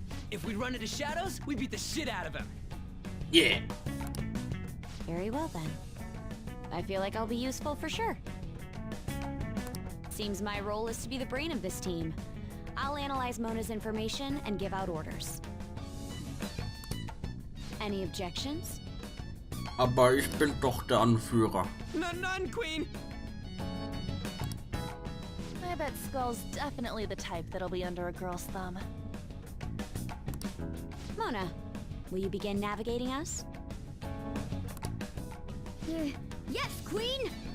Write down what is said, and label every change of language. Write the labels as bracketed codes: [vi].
[en] If we run into Shadows, we beat the shit out of him. Yeah. very well then. I feel like I'll be useful for sure. Seems my role is to be the brain of this team. I'll analyze Mona's information and give out orders. Any objections? [de] Aber ich bin doch der Anführer. [en] None, Queen. I bet Skull's definitely the type that'll be under a girl's thumb. Mona, will you begin navigating us? Yes, Queen!